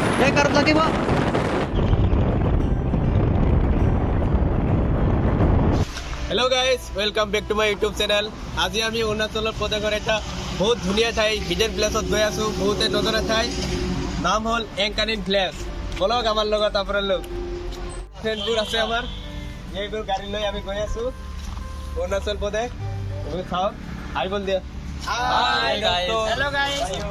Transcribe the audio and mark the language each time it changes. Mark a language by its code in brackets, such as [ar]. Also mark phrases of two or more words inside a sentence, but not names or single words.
[as] करत লাগিব। [en] hello guys, welcome back to my YouTube channel. [as] आज আমি অৰুণাচলৰ প্ৰদেশৰ এটা বহুত ধুনীয়া ঠাই হিডেন প্লেছত গৈ আছো। বহুতে নজনা ঠাই, নাম হ'ল এংকানিন প্লেচ। বলক আমাৰ লগত আপোনালোক। ফ্ৰেণ্ডবোৰ আছে আমাৰ, এইবোৰ গাড়ী লৈ আমি গৈ আছো অৰুণাচল প্ৰদেশ। তুমি চাওক, হাই বল দিয়া। [en] hi guys, hello guys.